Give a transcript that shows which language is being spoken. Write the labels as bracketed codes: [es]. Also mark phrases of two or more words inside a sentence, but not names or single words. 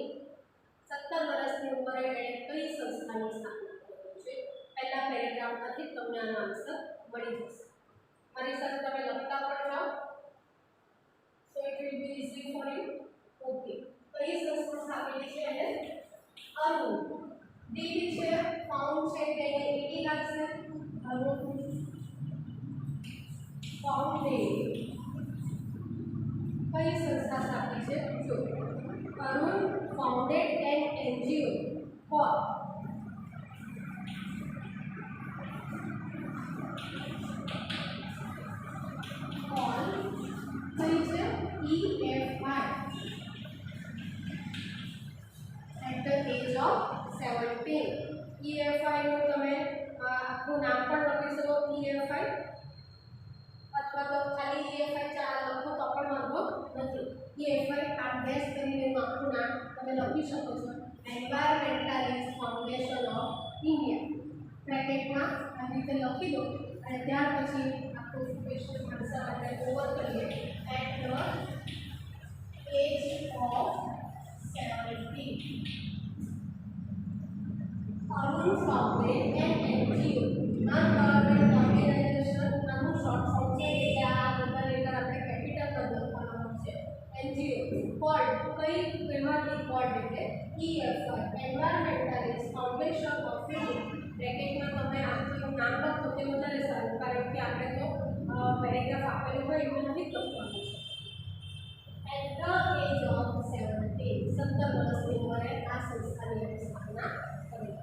[gu] 17 વર્ષની ઉંમરે એણે કઈ સંસ્થાની સ્થાપના કરી છે? પહેલા પેરેગ્રાફમાંથી તમને આનો આન્સર મળી જશે. મારી સાથે તમે લખતા પણ જાઓ, [en] so it will be easy for you. [gu] ઓકે, કઈ સંસ્થા સ્થાપેલી છે એને? અરુણ. ડીડ છે, ફાઉન્ડ છે કે એને ઈડી લાગશે. Arun founded, કઈ સંસ્થા સ્થાપી છે? [en] જો Arun founded an NGO for [gu] કઈ છે? [en] EFI at the age of 17. [gu] EFI નું તમે આખું નામ પણ લખી શકો, EFI, અથવા તો ખાલી EFI લખો તો પણ વાંધો નથી. EFI આ બેસ કરીને આખું નામ તમે લખી શકો છો. એન્વાયરમેન્ટાલિસ્ટ ફાઉન્ડેશન ઓફ ઇન્ડિયા બ્રેકેટમાં આવી રીતે લખી દો, અને ત્યાર પછી આખું [en] question answer [gu] આપણે ઓવર કરીએ. [en] at the age of 17 Arun founded an NGO, non-government organization. [gu] આનું [en] short form [gu] છે એટલે આ બધા લેટર આપણે કેપિટલ માં લખવાનું છે. [en] NGO called, [gu] કઈ કહેવાતી called એટલે EFI, એન્વાયરમેન્ટાલિસ્ટ ફાઉન્ડેશન ઓફ ઇન્ડિયા. બ્રેકેટમાં તમે આખું નામ લખો તે વધારે સારું, કારણ કે આપણે તો પેરેગ્રાફ આપેલું હોય એવું નથી લખવાનું છે. [en] At the age of 17, [gu] 17 વર્ષની ઉંમરે આ સંસ્થાની સ્થાપના કરી.